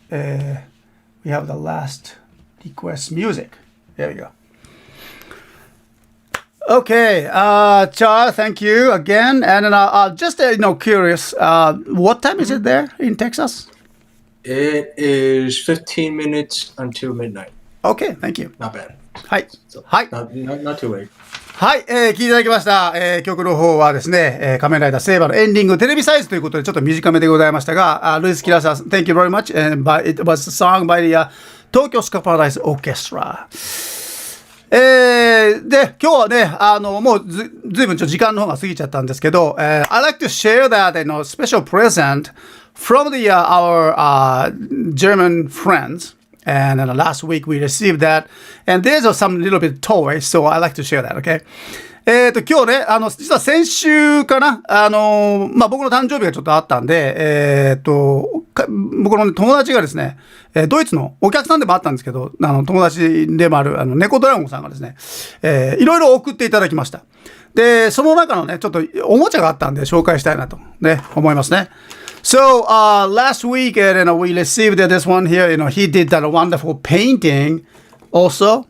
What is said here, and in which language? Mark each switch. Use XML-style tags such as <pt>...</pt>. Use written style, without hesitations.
<en>We have the last request music. There we go. Okay. Charles, thank you again. And just curious. What time is it there in Texas? It is 15 minutes until midnight. Okay. Thank you. Not bad.</en> <ja>はい。</ja> <en>So,</en> <ja>はい。</ja> <en>Not too late.</en> <ja>はい、聞いていただきました。曲の方はですね、仮面ライダーセーバーのエンディング、テレビサイズということでちょっと短めでございましたが、ルイス・キラさん、</ja> <en>Thank you very much. It was a song by the Tokyo Ska Paradise Orchestra.</en> <ja>で、今日はね、もうずいぶん時間の方が過ぎちゃったんですけど、</ja> <en>I'd like to share that special present from our German friends.And last week we received that. And there's some little bit toy, so I like to share that, okay?</en> <ja>今日ね、実は先週かな、僕の誕生日がちょっとあったんで、僕の友達がですね、ドイツのお客さんでもあったんですけど、友達でもある、猫ドラゴンさんがですね、いろいろ送っていただきました。で、その中のね、ちょっとおもちゃがあったんで紹介したいなとね、思いますね。</ja> <en>So, last week, we received this one here. He did that wonderful painting also.</en>